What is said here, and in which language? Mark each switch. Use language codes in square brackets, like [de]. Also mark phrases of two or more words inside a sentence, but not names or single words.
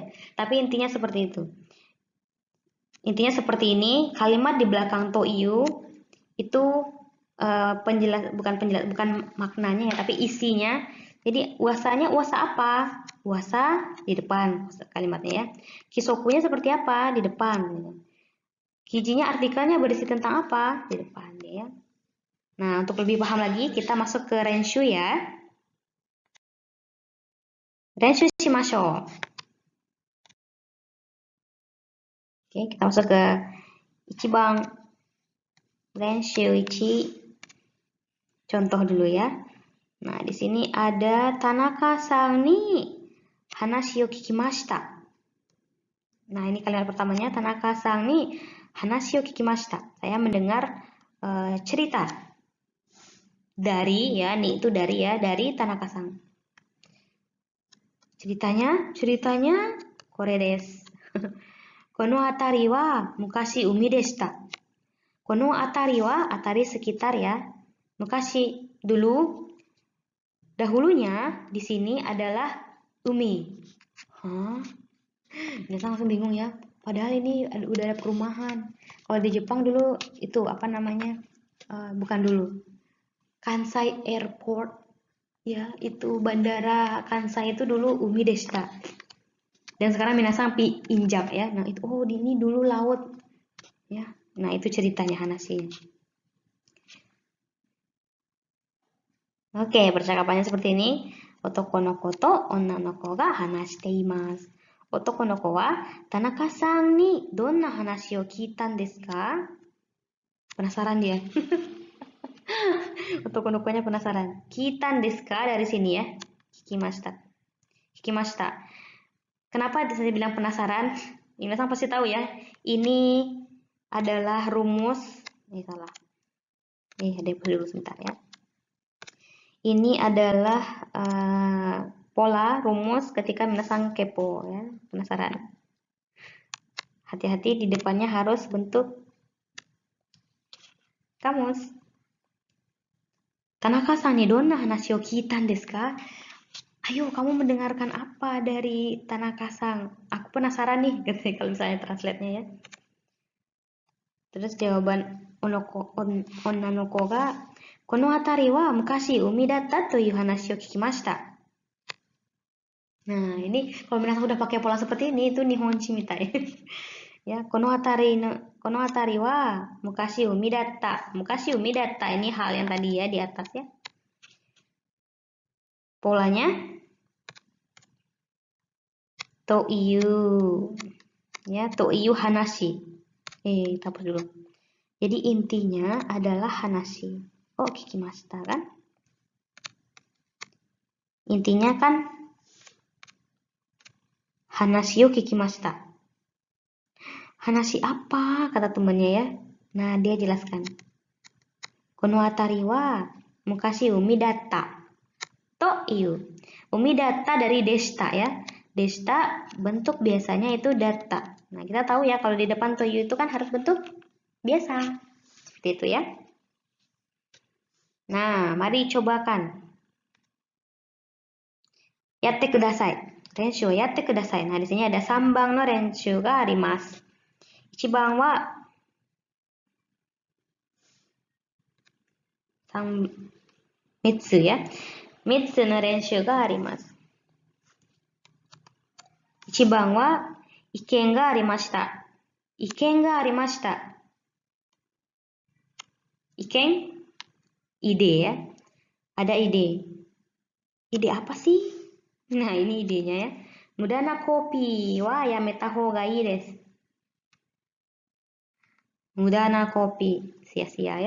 [id] Tapi intinya seperti itu. Intinya seperti ini, kalimat di belakang [ja] と言う [id] itu bukan maknanya ya, tapi isinya. Jadi uasanya uasa apa? Uasa di depan kalimatnya ya. Kisokunya seperti apa? Di depan. Kijinya artikelnya berisi tentang apa? Di depan ya. Nah, untuk lebih paham lagi, kita masuk ke renshu ya. [ja] 練習しましょう. [id] Oke, kita masuk ke [ja] 一番練習一. [id] Contoh dulu ya. Nah, di sini ada [ja] 田中さんに話を聞きました. [id] Nah, ini kalimat pertamanya [ja] 田中さんに話を聞きました. [id] Saya mendengar cerita dari ya, nih itu dari ya, dari Tanaka-san. Ceritanya [ja] これです. この辺りは昔海でした. この辺りは辺り [id] sekitar ya. Mukashi dulu. Dahulunya di sini adalah umi. Hah? Biasa langsung bingung ya. Padahal ini udah ada perumahan. Kalau di Jepang dulu itu apa namanya? Bukan dulu. Kansai Airport. Ya, itu bandara Kansai itu dulu [ja] 海でした. [id] Dan sekarang minasan injak ya. Nah, itu ini dulu laut. Ya. Nah, itu ceritanya Hanashi. Oke, percakapannya seperti ini. [ja] 男のこと女の子が話しています. 男の子は田中さんにどんな話を聞いたんですか? [id] Penasaran dia. [ja] 男の子- [id] nya penasaran. [ja] 聞いたんですか [id] dari sini ya. [ja] 聞きました。聞きました. [id] Kenapa saya bilang penasaran? Ini pasti tahu ya. Ini adalah rumus. Ini salah. Ada dulu sebentar ya. Ini adalah pola rumus ketika minasan kepo ya, penasaran. Hati-hati di depannya harus bentuk kamus. [ja] 田中さんにどんな話を聞いたんですか? [id] Ayo, kamu mendengarkan apa dari Tanaka-san? Aku penasaran nih, gitu kalau misalnya translate-nya ya. Terus jawaban [ja] 女の子がこの辺りは昔海だったという話を聞きました. [id] Nah, ini kalau minasan udah pakai pola seperti ini itu [ja] 日本史みたい. Ya, この辺りは昔海だった. 昔海だった [id] ini hal yang tadi ya di atas ya. Polanya [ja] という. Ya, という話. [id] Hapus dulu. Jadi intinya adalah hanashi. [ja] 聞きました [id] kan? Intinya kan [ja] 話を聞きました. [id] Hanashi apa? Kata temannya ya. Nah, dia jelaskan. [ja] この辺りは昔海だった. という. 海だった [id] dari deshita ya. Deshita bentuk biasanya itu datta. Nah, kita tahu ya kalau di depan [ja] という [id] itu kan harus bentuk biasa. Seperti itu ya. Nah, mari cobakan. [ja] やってください。練習はやってください. [id] Nah, di sini ada [ja] 三番の練習があります. 一番は三つ ya. 3つの練習があります。1番は意見がありました。意見がありました。Iken, [id] ide ya. Ada ide. Ide apa sih? Nah, ini idenya ya. [ja] 無駄なコピーはやめた方がいいです. 無駄なコピー, [id] sia-sia ya.